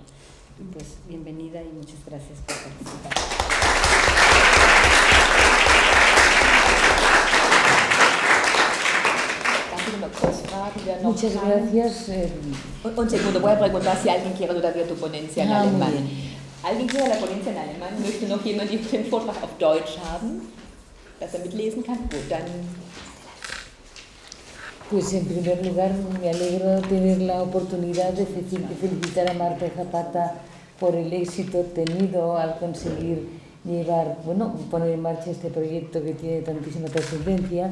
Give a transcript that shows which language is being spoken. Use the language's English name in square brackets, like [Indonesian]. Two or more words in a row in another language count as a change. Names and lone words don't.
[Spanish] Pues bienvenida y muchas gracias por participar. Muchas gracias. Un segundo, voy a preguntar si alguien quiere todavía tu ponencia en alemán. ¿Alguien quiere la ponencia en alemán? [German] ¿Möchte noch jemand den Vortrag auf Deutsch haben, dass mitlesen kann? Gut, dann. [Spanish] Pues en primer lugar me alegro de tener la oportunidad de felicitar a Marta Zapata por el éxito obtenido al conseguir poner en marcha este proyecto que tiene tantísima trascendencia.